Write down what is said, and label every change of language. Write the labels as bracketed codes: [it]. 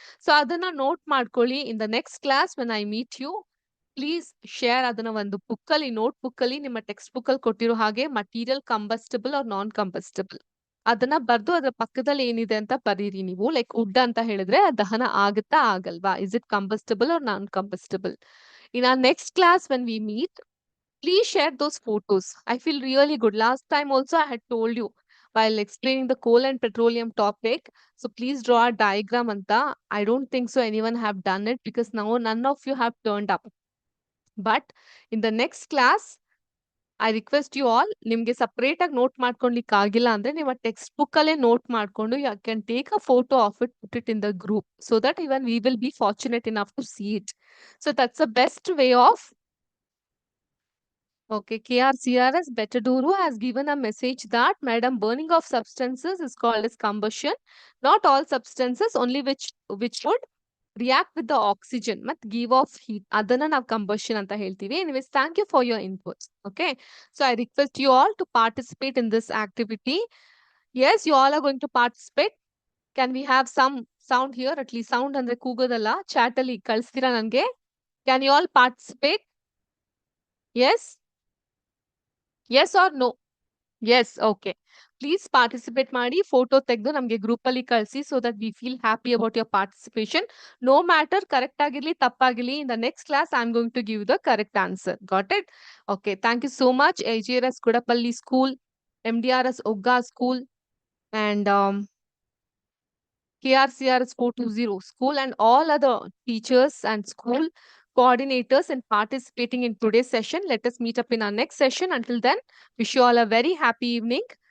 [kn] So ಅದನ್ನ note ಮಾಡ್ಕೊಳ್ಳಿ. [en] in the next class when I meet you, please share [kn] ಅದನ್ನ ಒಂದು ಬುಕ್ ಅಲ್ಲಿ, ನೋಟ್ ಬುಕ್ ಅಲ್ಲಿ, ನಿಮ್ಮ ಟೆಕ್ಸ್ಟ್ ಬುಕ್ ಅಲ್ಲಿ ಕೊಟ್ಟಿರೋ ಹಾಗೆ ಮಟೀರಿಯಲ್ [en] combustible or non combustible [kn] ಅದನ್ನ ಬರ್ದು ಅದ್ರ ಪಕ್ಕದಲ್ಲಿ ಏನಿದೆ ಅಂತ ಬರೀರಿ ನೀವು. ಲೈಕ್ ವುಡ್ ಅಂತ ಹೇಳಿದ್ರೆ ದಹನ ಆಗುತ್ತಾ ಆಗಲ್ವಾ, [en] Is it combustible or non combustible. In our next class when we meet, please share those photos. I feel really good. Last time also I had told you while explaining the coal and petroleum topic. So please draw a diagram anta. I don't think so anyone have done it because now none of you have turned up. But in the next class, I request you all, [kn] ನಿಮ್ಗೆ separate ಆಗಿ note ಮಾಡ್ಕೊಳ್ಲಿಕ್ಕೆ ಆಗಿಲ್ಲ ಅಂದ್ರೆ ನಿಮ್ಮ text book ಅಲ್ಲೇ note ಮಾಡ್ಕೊಂಡು [en] You can take a photo of it, put it in the group so that even we will be fortunate enough to see it. So that's the best way of Okay, KRCRS Betaduru has given a message that, Madam, burning of substances is called as combustion. Not all substances, only which would react with the oxygen, but give off heat. [kn] ಅದನ್ನ ನಾವು combustion ಅಂತ ಹೇಳ್ತೀವಿ. [en] Anyways, thank you for your inputs. Okay, so I request you all to participate in this activity. Yes, you all are going to participate. Can we have some sound here? At least [kn] sound ಅಂದ್ರೆ ಕೂಗೋದಲ್ಲ, chat ಅಲ್ಲಿ ಕಳಿಸ್ತೀರಾ ನನಗೆ? [en] Can you all participate? Yes? Yes or no? Yes, okay. Please participate [kn] ಮಾಡಿ photo ತೆಗೆದು ನಮಗೆ group ಅಲ್ಲಿ ಕಳಿಸಿ [en] So that we feel happy about your participation. No matter [kn] correct ಆಗಿರ್ಲಿ ತಪ್ಪಾಗಿರ್ಲಿ, [en] In the next class I am going to give the correct answer. Got it? Okay, thank you so much. AGRS Kudapalli School, MDRS Ogga School, and KRCRS 420 School, and all other teachers and school coordinators and participating in today's session. Let us meet up in our next session. Until then, wish you all a very happy evening.